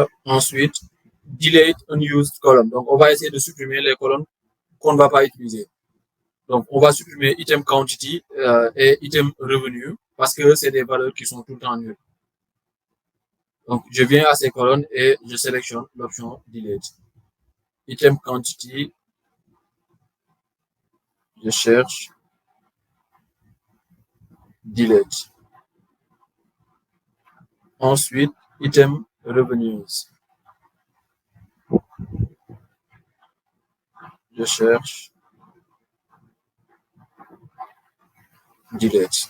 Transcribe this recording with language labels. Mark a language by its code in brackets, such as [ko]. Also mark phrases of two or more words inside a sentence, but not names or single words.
[fr] Ensuite, [en] delete unused column. [fr] Donc, on va essayer de supprimer les colonnes qu'on ne va pas utiliser. Donc, on va supprimer [en] item quantity [fr] et [en] item revenue [fr] parce que c'est des valeurs qui sont tout le temps nulles. Donc, je viens à ces colonnes et je sélectionne l'option delete. [en] Item quantity, [fr] je cherche delete. Ensuite, [en] item revenues. [fr] Je cherche delete.